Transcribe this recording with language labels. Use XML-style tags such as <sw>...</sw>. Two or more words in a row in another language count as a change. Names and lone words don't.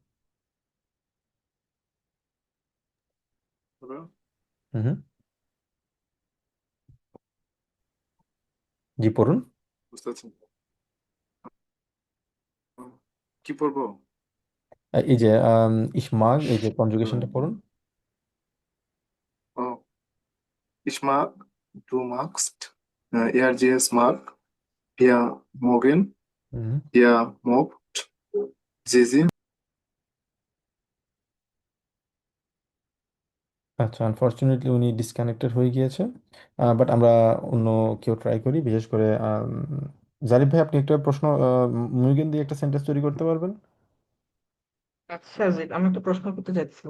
<bn>হুম হুম, জি পড়ুন। বুঝতে পারছেন? কি পড়বো? এই যে ইসমাগ, এই যে কনজুগেশনটা পড়ুন।</bn> <de>ও, ইসমাক, du magst, er mag, wir mögen, হুম। ihr mögt, sie</de> <bn>আচ্ছা, আনফরচুনেটলি উনি ডিসকানেক্টেড হয়ে গিয়েছে, বাট আমরা অন্য কেউ ট্রাই করি, বিশেষ করে জারিফ ভাই আপনি একটা প্রশ্ন মুইগেন দিয়ে একটা সেন্টেন্স তৈরি করতে পারবেন? আচ্ছা জি, আমি একটা প্রশ্ন করতে চাইছিলাম।</bn>